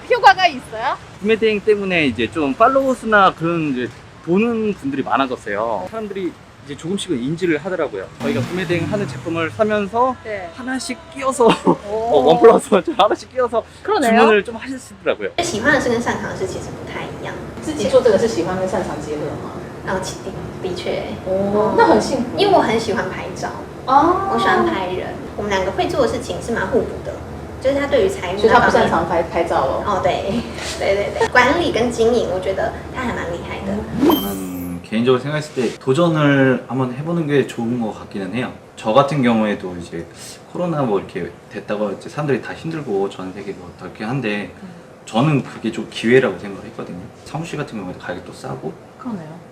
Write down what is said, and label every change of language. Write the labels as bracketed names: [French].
[Korean] 효과가 있어요? 구매 대행 때문에 이제 좀 팔로워 수나 그런 이제 보는 분들이 많아졌어요. 사람들이 이제 조금씩은 인지를 하더라고요. 저희가 구매 대행 하는 제품을 사면서 네. 하나씩 끼워서 원 플러스 원 하나씩 끼워서 그러네요. 주문을 좀 하시더라고요. [Chinese] 喜欢的是跟擅长的是其实不太一样。自己做这个是喜欢跟擅长结合吗？的确，哦，那很幸福。因为我很喜欢拍照，哦，我喜欢拍人，我们两个会做的事情是蛮互补的。就是他对于财务所以他不那方面擅长拍照哦。哦，对，对，管理跟经营，我觉得他还蛮厉害的。 [Korean] 저는 개인적으로 생각했을 때 도전을 한번 해보는 게 좋은 것 같기는 해요. 저 같은 경우에도 이제 코로나 뭐 이렇게 됐다고 이제 사람들이 다 힘들고 전 세계도 그렇게 한데 저는 그게 좀 기회라고 생각을 했거든요. 사무실 같은 경우에 가격도 싸고. 그러네요.